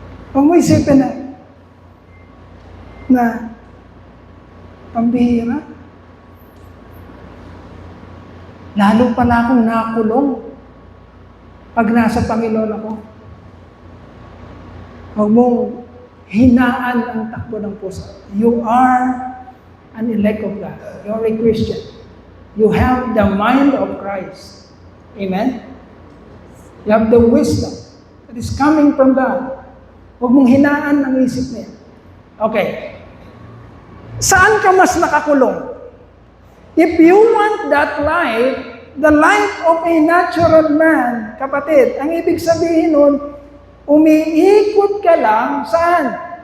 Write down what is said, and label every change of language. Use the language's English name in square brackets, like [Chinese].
[Filipino] Huwag mo isipin na pambihira. Lalo pala akong nakulong pag nasa Panginoon ako. Huwag mong hinaan ang takbo ng puso. [English] You are an elect of God. You are a Christian. You have the mind of Christ. Amen? You have the wisdom that is coming from God. [Filipino] Huwag mong hinaan ang isip niya. Okay. Saan ka mas nakakulong? [English] If you want that life, the life of a natural man, kapatid, [Filipino] ang ibig sabihin nun, umiikot ka lang, saan?